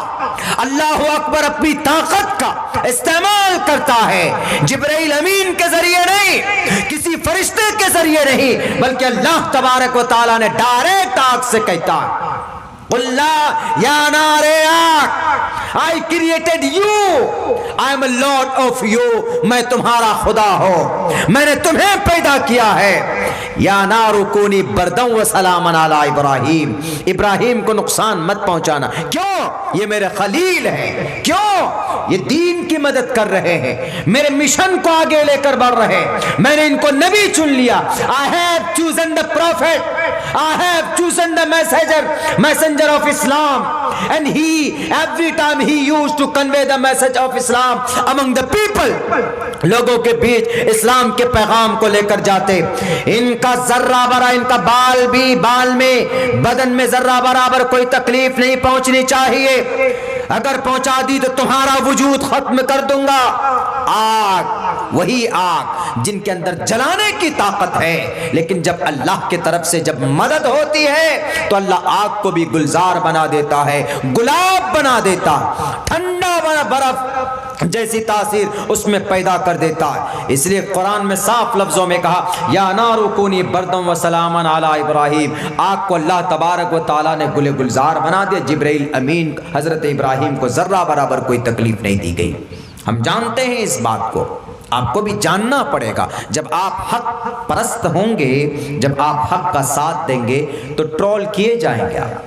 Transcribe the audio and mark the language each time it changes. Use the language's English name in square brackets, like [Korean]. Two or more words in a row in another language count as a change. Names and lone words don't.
[Urdu] اللہ اکبر اپنی طاقت کا استعمال کرتا ہے، جبرائیل امین کے ذریعے نہیں، کسی فرشتے کے ذریعے نہیں، بلکہ [Arabic] اللہ تبارک و تعالیٰ [Urdu] نے ڈائریکٹ آگ سے کہتا ہے اللہ [Arabic] یا نار [Urdu] آگ [English] I created you, I am a Lord of you، [Urdu] میں تمہارا خدا ہوں، میں نے تمہیں پیدا کیا ہے۔ [Arabic] یا نار کونی بردن و سلاما علی ابراہیم، [Urdu] ابراہیم کو نقصان مت پہنچانا۔ کیوں؟ یہ میرے خلیل ہیں، کیوں؟ یہ دین کی مدد کر رہے ہیں، میرے مشن کو آگے لے کر بڑھ رہے ہیں، میں نے ان کو نبی چن لیا۔ [English] I have chosen the prophet, I have chosen the messenger of Islam, and he every time he used to convey the message of Islam among the people، [Urdu] لوگوں کے بیچ اسلام کے پیغام کو لے کر جاتے۔ ان کا ذرہ برا، ان کا بال میں بدن میں ذرہ برابر کوئی تکلیف نہیں پہنچنی چاہیے، اگر پہنچا دی تو تمہارا وجود ختم کر دوں گا۔ آگ، وہی آگ جن کے اندر جلانے کی طاقت ہے، لیکن جب اللہ کی طرف سے جب مدد ہوتی ہے تو اللہ آگ کو بھی گلزار بنا دیتا ہے، گلاب بنا دیتا، ٹھنڈا برف جیسی تاثیر اس میں پیدا کر دیتا ہے۔ اس لیے قرآن میں صاف لفظوں میں کہا [Arabic] یا نار کونی بردم و سلاما علی ابراہیم، [Urdu] آگ کو [Arabic] اللہ تبارک و تعالیٰ [Urdu] نے گل گلزار بنا دیا، جبرائیل امین حضرت ابراہیم کو ذرہ برابر کوئی تکلیف نہیں دی گئی۔ ہم جانتے ہیں اس بات کو، آپ کو بھی جاننا پڑے گا۔ جب آپ حق پرست ہوں گے، جب آپ حق کا ساتھ دیں گے تو ٹرول کیے جائیں گے۔